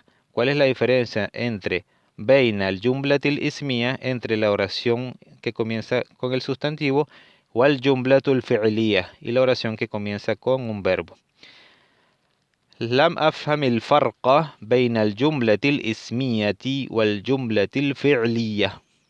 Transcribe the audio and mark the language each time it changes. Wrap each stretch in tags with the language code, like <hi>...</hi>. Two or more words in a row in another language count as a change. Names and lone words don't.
<es>¿Cuál es la diferencia entre</es> <ar>بين الجملة الاسمية,</ar> <es>entre la oración que comienza con el sustantivo, o</es> <ar>الجملة الفعلية,</ar> <es>y la oración que comienza con un verbo?</es> <ar>لم أفهم الفرق بين الجملة الاسمية والجملة الفعلية.</ar>